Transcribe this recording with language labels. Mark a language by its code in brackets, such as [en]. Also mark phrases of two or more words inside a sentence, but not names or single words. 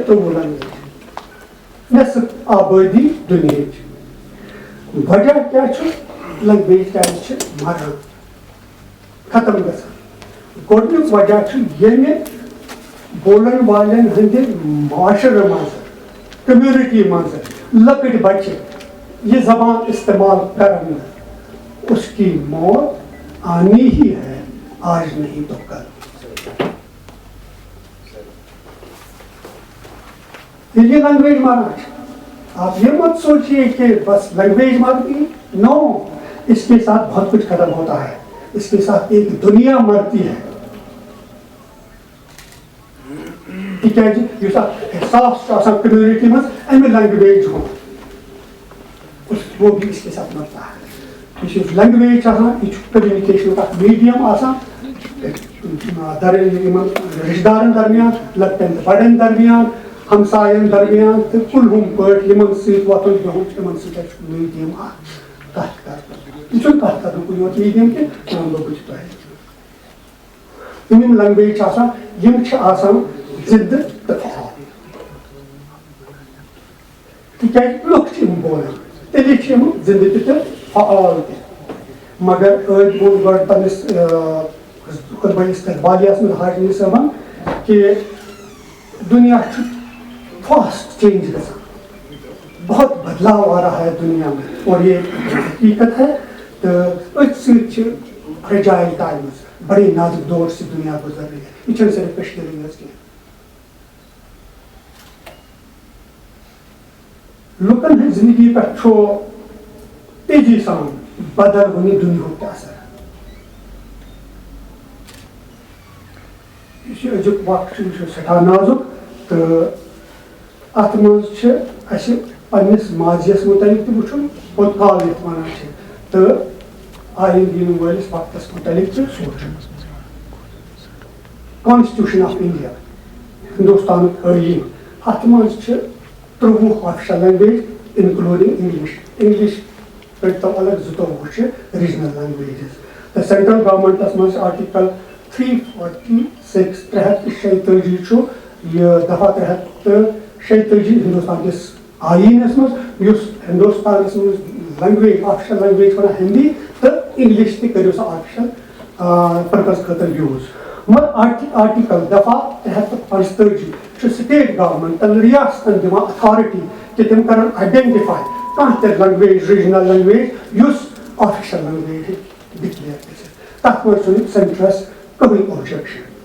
[ks] 13 لینگویج نٮ۪صف آبٲدی دُنہِچ وجہ کیٛاہ چھُ لینگویج کیٛازِ چھِ مران ختم گژھان گۄڈنیُک وجہ چھُ ییٚمہِ بولن والٮ۪ن ہٕنٛدِ معاشرٕ منٛز کمیونٹی منٛز لۄکٕٹۍ بچہِ [ur] یہ زبان استعمال کرن اس کی موت آنی ہی ہے آج نہیں تو کل یہ لینگویج مارنا آپ یہ مت سوچیے کہ بس لینگویج مارتی نو اس کے ساتھ بہت کچھ ختم ہوتا ہے اس کے ساتھ ایک دنیا مرتی ہے [ks] تِکیٛازِ یُس اکھ احساس چھُ آسان کمیونٹی منٛز اَمہِ لینگویج ہُنٛد [ur] وہ بھی اس کے ساتھ مرتا ہے [ks] یہ لینگویج یہ کمیونیکیشن اکھ میڈیم آسان رشتہ دارن درمیان لۄکٹٮ۪ن تہٕ بڑٮ۪ن درمیان ہمساین درمیان تہٕ کُلہُم پٲٹھۍ یِمن سۭتۍ وۄتھُن بِہُن یِمن سۭتۍ چھُ میڈیم اکھ کتھ کرُن یہِ چھُنہٕ کتھ کرنُکُے یوت میڈیم کینٛہہ وۄنۍ گوٚو بہٕ تۄہہِ یِم لینگویج چھِ آسان یِم چھِ آسان زِندٕ تہٕ فعال تِکیٛازِ لُکھ چھِ یِم بولان تیٚلہِ چھِ یِم زِندٕ تہِ فعال تہِ مگر ٲدۍ ووٚن گۄڈٕ پننِس خطبہ استقبالیہس منٛز حاجی صٲبن کہ دنیا چھُ [en] fast change [ks] گژھان [ur] بہت بدلاؤ آ رہا ہے دنیا میں اور یہ حقیقت ہے تو [ks] أتھۍ سۭتۍ چھِ [en] fragile times [ur] بڑے نازک دور سے دنیا گزر رہی ہے [ks] یہ چھنہٕ صرف کشمیٖرٕے یٲژ کینٛہہ لُکن ہٕنٛدِ زندگی پٮ۪ٹھ چھُ تیزی سان بدل وُنہِ دُنیہُک تہِ اثر یُس یہِ أزیُک وقت چھُ یہِ چھُ سٮ۪ٹھاہ نازُک تہٕ اتھ منٛز چھِ اسہِ پننِس ماضیَس مُتعلق تہِ وٕچھُن پوٚت کال یتھ ونان چھِ تہٕ آیندٕ یِنہٕ وٲلِس وقتس مُتعلق تہِ سونٛچُن کانسٹیوشن آف انڈیا ہندوستانُک ٲییٖن اتھ منٛز چھِ 13 [en] official language including English [ks] پٔرۍتو الگ 22 چھِ [en] regional languages [ks] تہٕ سینٹرل گورمنٹس منٛز چھِ آرٹیکل 346 346 چھُ یہِ دفعہ 346 ہندوستان کِس آیٖنس منٛز یُس ہندوستانس منٛز [en] language official language [ks] چھِ ونان ہندی تہٕ انگلش تہِ کٔرِو سا [en] official purpose [ks] خٲطرٕ یوٗز مگر آرٹیکل دفعہ 345 چھُ سٹیٹ گورمنٹن ریاستن دِوان اتھارٹی کہ تِم کرن آیڈینٹِفاے کانٛہہ تہِ [en] language regional language [ks] یُس [en] official language [ks] ہیٚکہِ ڈِکلیئر گٔژھِتھ تتھ منٛز چھُنہٕ سینٹرس کٕہٕنۍ اوبجیکشن